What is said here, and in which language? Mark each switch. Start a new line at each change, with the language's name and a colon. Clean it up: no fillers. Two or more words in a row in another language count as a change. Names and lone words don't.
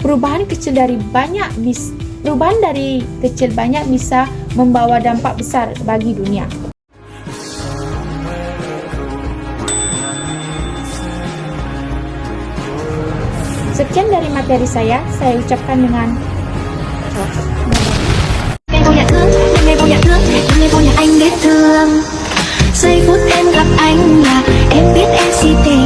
Indonesian: Perubahan dari kecil banyak bisa membawa dampak besar bagi dunia. Sekian dari materi saya ucapkan dengan
Vietnamese: Ngày vô nhà thương, ngày vô nhà thương, ngày vô nhà anh để thương. Giây phút em gặp anh là em biết em xin